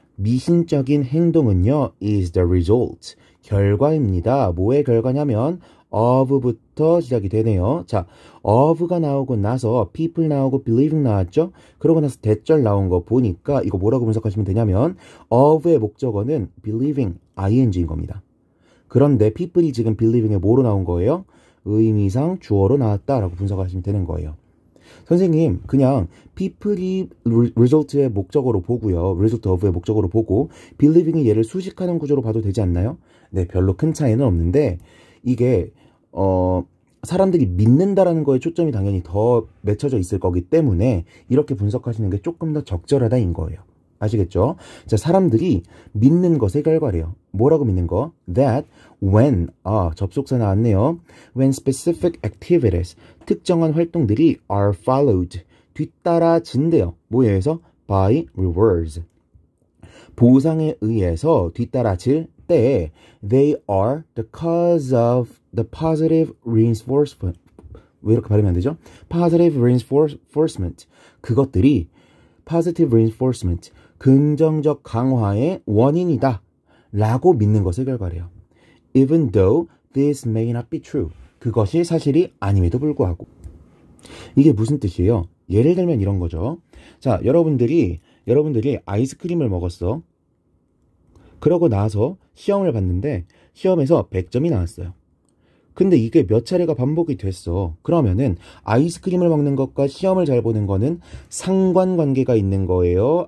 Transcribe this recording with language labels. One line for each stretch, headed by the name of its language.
Korean: 미신적인 행동은요,
English: is the result.
Korean: 결과입니다. 뭐의 결과냐면 of부터 시작이 되네요. 자, of가 나오고 나서 people 나오고 believing 나왔죠? 그러고 나서 대절 나온 거 보니까 이거 뭐라고 분석하시면 되냐면 of의 목적어는 believing, ing인 겁니다. 그런데 people이 지금 believing에 뭐로 나온 거예요? 의미상 주어로 나왔다라고 분석하시면 되는 거예요. 선생님, 그냥 people이 result의 목적어로 보고요. result of의 목적어로 보고 believing이 얘를 수식하는 구조로 봐도 되지 않나요? 네, 별로 큰 차이는 없는데 이게 사람들이 믿는다라는 거에 초점이 당연히 더 맺혀져 있을 거기 때문에 이렇게 분석하시는 게 조금 더 적절하다인 거예요. 아시겠죠? 자, 사람들이 믿는 것의 결과래요. 뭐라고 믿는 거? That when, 접속사 나왔네요.
English: When specific activities,
Korean: 특정한 활동들이
English: are followed, 뒤따라진대요.
Korean: 뭐에 의해서?
English: By rewards.
Korean: 보상에 의해서 뒤따라질 때
English: they are the cause of the positive reinforcement.
Korean: 왜 이렇게 발음이 안 되죠?
English: Positive reinforcement.
Korean: 그것들이
English: positive reinforcement.
Korean: 긍정적 강화의 원인이다 라고 믿는 것의 결과래요.
English: Even though this may not be true.
Korean: 그것이 사실이 아님에도 불구하고. 이게 무슨 뜻이에요? 예를 들면 이런 거죠. 자, 여러분들이 아이스크림을 먹었어. 그러고 나서 시험을 봤는데 시험에서 100점이 나왔어요. 근데 이게 몇 차례가 반복이 됐어. 그러면은 아이스크림을 먹는 것과 시험을 잘 보는 거는 상관관계가 있는 거예요?